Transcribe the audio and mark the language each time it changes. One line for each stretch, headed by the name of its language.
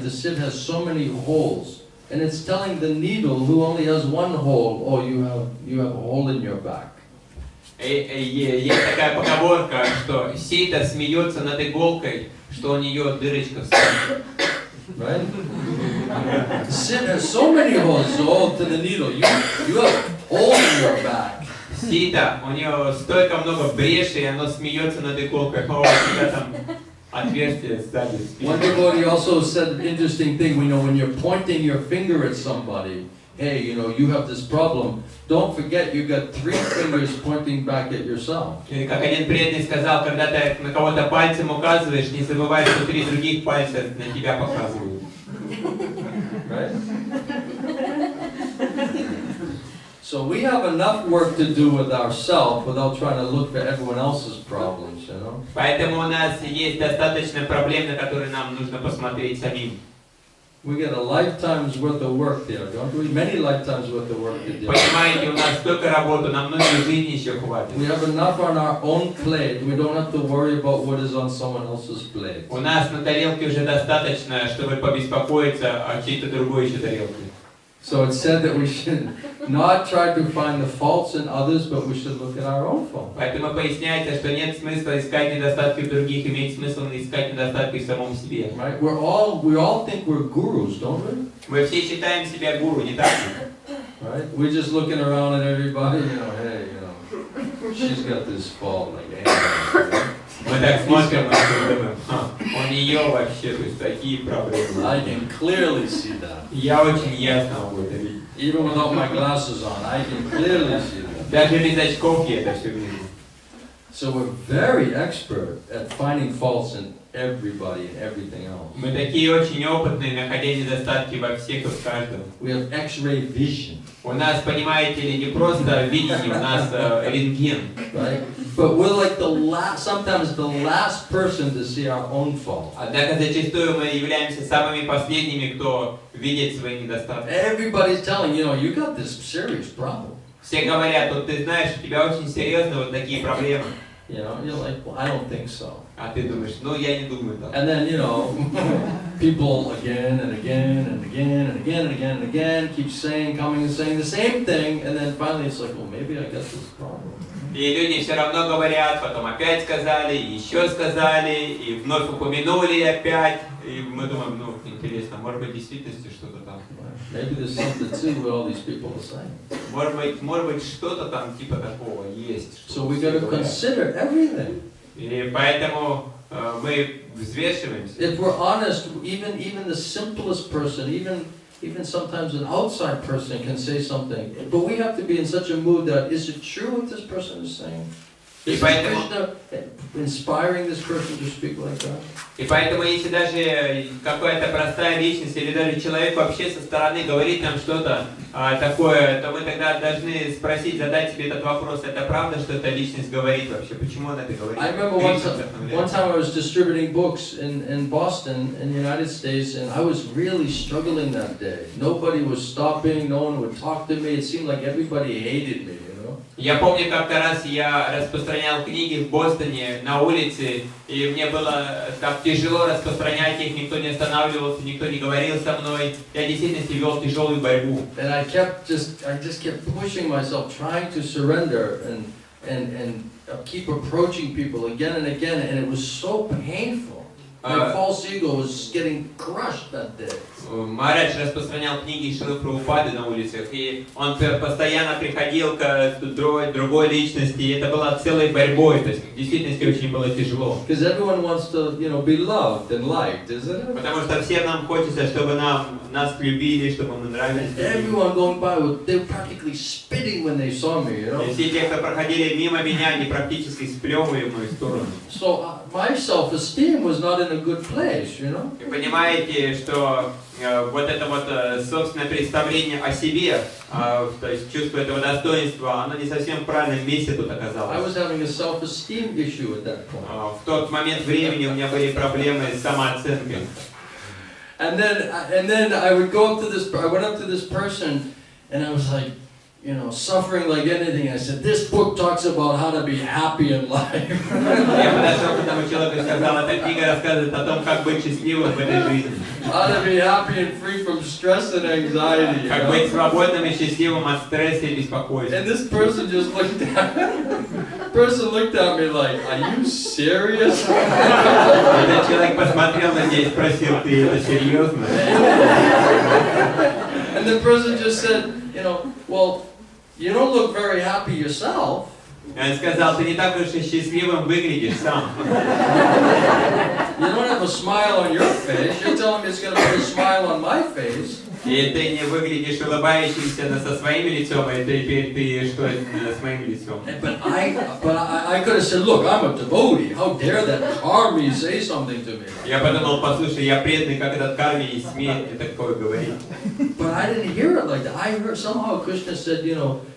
English: The sieve has so many holes, and it's telling the needle who only has one hole, oh, you have a hole in your back.
Russian: Есть такая поговорка, что сито смеется над иголкой, что у нее дырочка в спине.
English: Right? The sieve has so many holes, so to the needle, you have a hole in your back.
Russian: Сито, у нее столько много брешей, и оно смеется над иголкой. О, у тебя там отверстие сзади.
English: One devotee also said an interesting thing. We know when you're pointing your finger at somebody, hey, you have this problem. Don't forget you got 3 fingers pointing back at yourself.
Russian: Или как один преданный сказал, когда ты на кого-то пальцем указываешь, не забывай, что 3 других пальца на тебя показывают.
English: Right? So we have enough work to do with ourselves without trying to look for everyone else's problems, you know.
Russian: Поэтому у нас есть достаточно проблем, на которые нам нужно посмотреть самим.
English: We get a lifetime's worth of work there, don't we? Many lifetimes worth of work to do.
Russian: Понимаете, у нас столько работы, на многие жизни еще хватит.
English: We have enough on our own plate. We don't have to worry about what is on someone else's plate.
Russian: У нас на тарелке уже достаточно, чтобы побеспокоиться о чьей-то другой еще тарелке.
English: So it's said that we should not try to find the faults in others, but we should look at our own faults.
Russian: Поэтому поясняется, что нет смысла искать недостатки в других, имеет смысл искать недостатки в самом себе.
English: Right? We all think we're gurus, don't we?
Russian: Мы все считаем себя гуру, не так ли?
English: Right? We're just looking around at everybody, you know, hey, you know, she's got this fault, like, hey.
Russian: Мы так смотрим на это и думаем, у нее вообще, то есть такие проблемы.
English: I can clearly see that.
Russian: Я очень ясно могу это видеть.
English: Even without my glasses on, I can clearly see that.
Russian: Даже без очков я это все вижу.
English: So we're very expert at finding faults in everybody and everything else.
Russian: Мы такие очень опытные, находя недостатки во всех и в каждом.
English: We have X-ray vision.
Russian: У нас, понимаете ли, не просто видение, у нас рентген.
English: Right? But we're like sometimes the last person to see our own fault.
Russian: Однако зачастую мы являемся самыми последними, кто видит свои недостатки.
English: Everybody's telling you know you got this serious problem.
Russian: Все говорят, вот ты знаешь, у тебя очень серьезные вот такие проблемы.
English: You know, you're like, well, I don't think so.
Russian: А ты думаешь, ну я не думаю так.
English: And then, you know, people again and again and again and again and again and again keep saying, coming and saying the same thing, and then finally it's like, well, maybe I got this problem.
Russian: И люди все равно говорят, потом опять сказали, еще сказали, и вновь упомянули опять. И мы думаем, ну, интересно, может быть, в действительности что-то там.
English: Maybe there's something to what all these people are saying.
Russian: Может быть, что-то там типа такого есть.
English: So we got to consider everything.
Russian: И поэтому мы взвешиваемся.
English: If we're honest, even the simplest person, even sometimes an outside person can say something, but we have to be in such a mood that is it true what this person is saying? Is Krishna inspiring this person to speak like that?
Russian: И поэтому, если даже какая-то простая личность или даже человек вообще со стороны говорит нам что-то такое, то мы тогда должны спросить, задать себе этот вопрос: это правда, что эта личность говорит вообще? Почему она это говорит?
English: I remember one time I was distributing books in Boston, in the United States, and I was really struggling that day. Nobody was stopping, no one would talk to me. It seemed like everybody hated me.
Russian: Я помню, как-то раз я распространял книги в Бостоне на улице, и мне было так тяжело распространять их, никто не останавливался, никто не говорил со мной. Я действительно вел тяжелую борьбу.
English: And I just kept pushing myself, trying to surrender and keep approaching people again and again, and it was so painful. My false ego was getting crushed that day.
Russian: Махарадж распространял книги Шрилы Прабхупады на улицах, и он постоянно приходил к другой личности, и это была целой борьбой, то есть в действительности очень было тяжело.
English: Because everyone wants to, you know, be loved and liked, isn't it?
Russian: Потому что всем нам хочется, чтобы нас любили, чтобы мы нравились.
English: Everyone going by, they were practically spitting when they saw me, you know.
Russian: И все те, кто проходили мимо меня, они практически сплевывали в мою сторону.
English: So my self-esteem was not in a good place, you know.
Russian: Вы понимаете, что вот это вот собственное представление о себе, то есть чувство этого достоинства, оно не совсем в правильном месте тут оказалось.
English: I was having a self-esteem issue at that point.
Russian: В тот момент времени у меня были проблемы с самооценкой.
English: And then I would go up to this. I went up to this person, and I was like, you know, suffering like anything. I said, this book talks about how to be happy in life.
Russian: Я подошел к этому человеку и сказал, эта книга рассказывает о том, как быть счастливым в этой жизни.
English: How to be happy and free from stress and anxiety.
Russian: Как быть свободным и счастливым от стресса и беспокойства.
English: And this person just looked at me like, are you serious?
Russian: Этот человек посмотрел на меня и спросил, ты это серьезно?
English: And the person just said, you know, well, you don't look very happy yourself.
Russian: Он сказал, ты не так уж и счастливым выглядишь сам.
English: You don't have a smile on your face. You're telling me it's going to put a smile on my face.
Russian: И ты не выглядишь улыбающимся со своим лицом, и теперь ты что с моим лицом?
English: But I could have said, look, I'm a devotee. How dare that karmi say something to me?
Russian: Я подумал, послушай, я преданный, как этот карми не смеет мне такое говорить.
English: But I didn't hear it like that. I heard somehow Krishna said, you know,